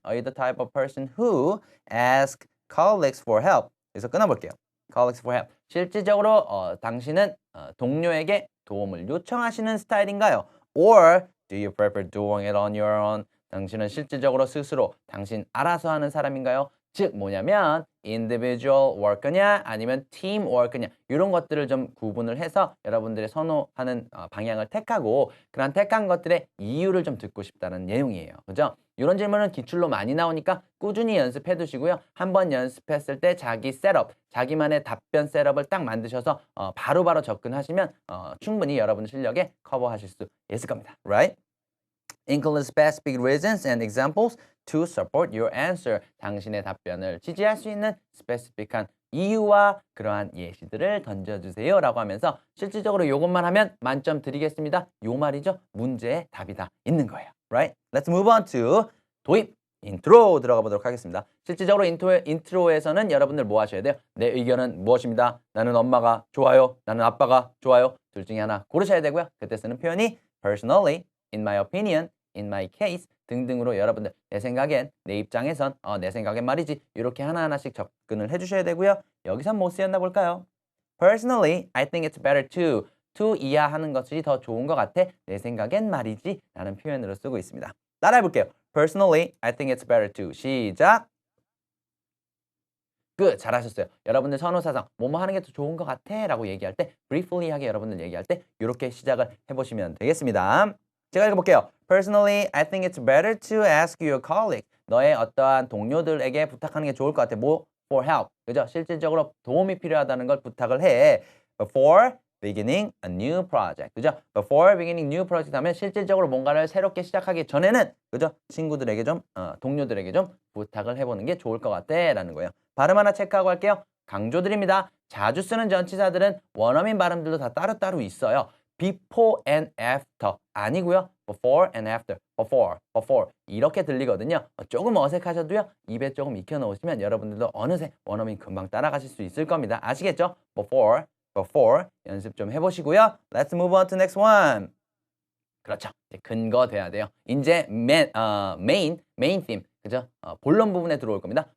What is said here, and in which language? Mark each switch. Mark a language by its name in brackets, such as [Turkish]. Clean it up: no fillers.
[English] Are you the type of person who ask colleagues for help? [Korean] 그래서 끊어볼게요. [English] Colleagues for help. [Korean] 실질적으로 당신은 동료에게 도움을 요청하시는 스타일인가요? [English] Or do you prefer doing it on your own? [Korean] 당신은 실질적으로 스스로 당신 알아서 하는 사람인가요? 즉 뭐냐면 individual work냐 아니면 team work냐 이런 것들을 좀 구분을 해서 여러분들이 선호하는 방향을 택하고 그런 택한 것들의 이유를 좀 듣고 싶다는 내용이에요. 그죠? 이런 질문은 기출로 많이 나오니까 꾸준히 연습해 두시고요. 한번 연습했을 때 자기 셋업, 자기만의 답변 셋업을 딱 만드셔서 바로바로 접근하시면 충분히 여러분 실력에 커버하실 수 있을 겁니다. [English] Right? Include specific reasons and examples to support your answer. [Korean] 당신의 답변을 지지할 수 있는 스페시픽한 이유와 그러한 예시들을 던져주세요 라고 하면서 실질적으로 이것만 하면 만점 드리겠습니다. 요 말이죠. 문제의 답이 다 있는 거예요. [English] Right? Let's move on to [Korean] 도입 인트로 들어가 보도록 하겠습니다. 실질적으로 인트로에서는 여러분들 뭐 하셔야 돼요? 내 의견은 무엇입니다. 나는 엄마가 좋아요. 나는 아빠가 좋아요. 둘 중에 하나 고르셔야 되고요. 그때 쓰는 표현이 [English] personally, in my opinion, in my case [Korean] 등등으로 여러분들 내 생각엔, 내 입장에선, 내 생각엔 말이지 이렇게 하나하나씩 접근을 해주셔야 되고요. 여기선 뭐 쓰였나 볼까요? [English] Personally, I think it's better to [Korean] 이하하는 것이 더 좋은 것 같아. 내 생각엔 말이지 라는 표현으로 쓰고 있습니다. 따라해볼게요. [English] Personally, I think it's better to. [Korean] 시작. 끝. 잘하셨어요. 여러분들 선호사상 뭐뭐 하는 게 더 좋은 것 같아 라고 얘기할 때 briefly 하게 여러분들 얘기할 때 이렇게 시작을 해보시면 되겠습니다. 제가 읽어볼게요. [English] Personally, I think it's better to ask your colleague. [Korean] 너의 어떠한 동료들에게 부탁하는 게 좋을 것 같아. 뭐? [English] For help. [Korean] 그죠? 실질적으로 도움이 필요하다는 걸 부탁을 해. [English] Before beginning a new project. [Korean] 그죠? [English] Before beginning new project [Korean] 하면 실질적으로 뭔가를 새롭게 시작하기 전에는 그죠? 친구들에게 좀, 동료들에게 좀 부탁을 해보는 게 좋을 것 같아. 라는 거예요. 발음 하나 체크하고 할게요. 강조드립니다. 자주 쓰는 전치사들은 원어민 발음들도 다 따로따로 있어요. [English] before and after [Korean] 아니고요. before and after, before 이렇게 들리거든요. 조금 어색하셔도요. 입에 조금 익혀놓으시면 여러분들도 어느새 원어민 금방 따라가실 수 있을 겁니다. 아시겠죠? before 연습 좀 해보시고요. [English] Let's move on to next one. [Korean] 그렇죠. 이제 근거 돼야 돼요. 이제 main theme, 그죠? 본론 부분에 들어올 겁니다.